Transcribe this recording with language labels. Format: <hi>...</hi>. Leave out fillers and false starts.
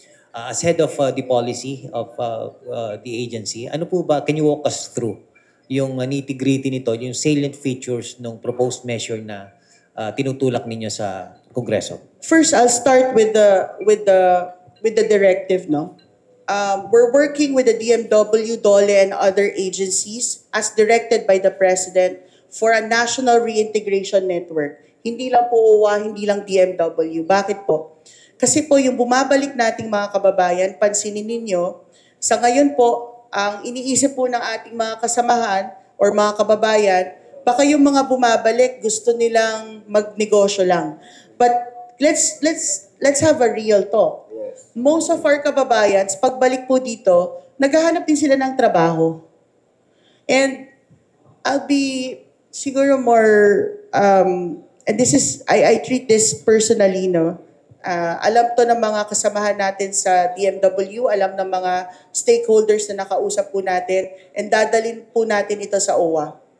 <en>As head of the policy of the agency,</en> <tl>ano po ba,</tl> <en>can you walk us through yung nitty-gritty nito, yung salient features ng proposed measure</en> <tl>na tinutulak ninyo sa Kongreso?</tl> <en>First, I'll start with the directive, no? We're working with the DMW, DOLE, and other agencies as directed by the President for a national reintegration network.</en> <tl>Hindi lang po OWA, hindi lang DMW. Bakit po? Kasi po yung bumabalik nating mga kababayan, pansinin ninyo, sa ngayon po, ang iniisip po ng ating mga kasamahan or mga kababayan, baka yung mga bumabalik gusto nilang magnegosyo lang.</tl> <en>But let's have a real talk. Most of our kababayans,</en> <tl>pagbalik po dito, naghahanap din sila ng trabaho.</tl> <en>And I'll be siguro more, and this is, I treat this personally, no?</en> <tl>Alam to ng mga kasamahan natin sa DMW, alam ng mga stakeholders na nakausap po natin, and dadalhin po natin ito sa OWA.</tl>